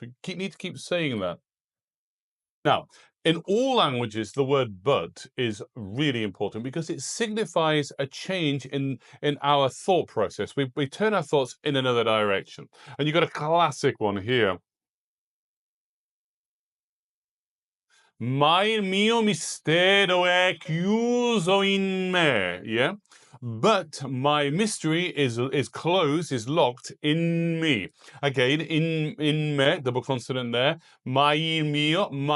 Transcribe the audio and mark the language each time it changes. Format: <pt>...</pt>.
<en>We need to keep saying that. Now, in all languages, the word but is really important because it signifies a change in our thought process. We turn our thoughts in another direction. And you've got a classic one here.</en> <it>Ma il mio mistero è chiuso in me.</it> <en>Yeah? But my mystery is closed, is locked in me. Again, in me, double consonant there.</en> <it>Ma il mio.</it>